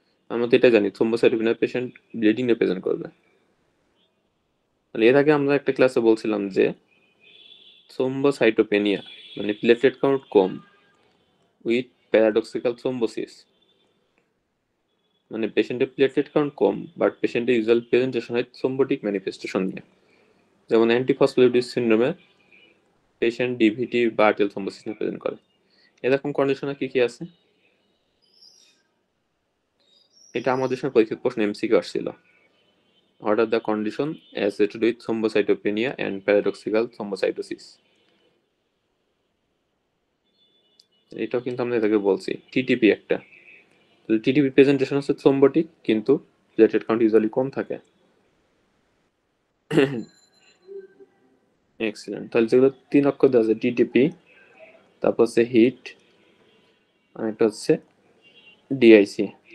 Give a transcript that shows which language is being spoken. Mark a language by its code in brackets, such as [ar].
[bn] আমরা তো এটা জানি থ্রম্বোসাইটোপেনিয়া পেশেন্ট ব্লিডিং নিয়ে প্রেজেন্ট করবে। তাহলে এর আগে আমরা একটা ক্লাসে বলছিলাম যে থ্রম্বোসাইটোপেনিয়া মানে platelet count com with paradoxical thrombosis, মানে পেশেন্টের প্লেটলেট কাউন্ট কম বাট পেশেন্টের ইউজুয়াল প্রেজেন্টেশন হয় থ্রম্বোটিক ম্যানিফেস্টেশন নিয়ে। যেমন অ্যান্টিফসফোলিপিড সিনড্রোমে পেশেন্ট ডিভিটি বা আর্টেরিয়াল থ্রম্বোসিস নিয়ে প্রেজেন্ট করে। এরকম কন্ডিশনে কি কি আছে? এটা আমাদের সময় পরীক্ষিত প্রশ্ন এমসিকিউ আসছিল। [en] What are the conditions associated with thrombocytopenia and paradoxical thrombocytosis? [bn] এটাও কিন্তু আমরা এটাকে বলছি টিটিপি একটা। টিটিপি প্রেজেন্টেশন হচ্ছে থ্রম্বোটিক কিন্তু প্লেটলেট কাউন্ট ইউজুয়ালি কম থাকে। এক্সিলেন্ট। তাহলে যেগুলো 3 অক্ষর দেওয়া আছে টিটিপি, তারপর হচ্ছে হিট, আর একটা হচ্ছে ডিআইসি।